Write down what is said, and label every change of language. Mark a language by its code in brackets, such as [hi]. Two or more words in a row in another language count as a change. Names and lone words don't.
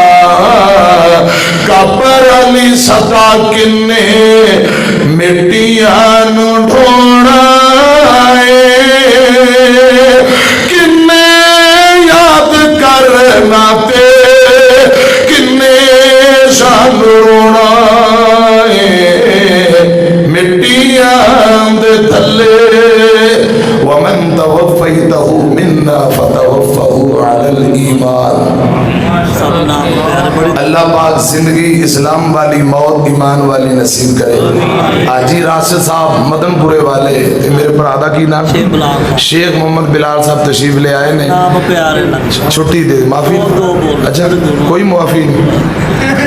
[pa] قبر علی صدا کنے مٹیاں نو ڈھونا کنے یاد کرنا تے کنے شان رونا مٹیاں دے تھلے۔ [ar] ومن توفیتہ منا فتوفہ علی الایمان۔ [ur] اللہ پاک زندگی اسلام والی موت ایمان والی نصیب کرے۔ [pa] آجی راشد صاحب مدن پورے والے میرے پرادہ کی نام شیخ محمد بلال صاحب تشریف لے آئے نے، چھٹی دے معافی، اچھا کوئی معافی نہیں۔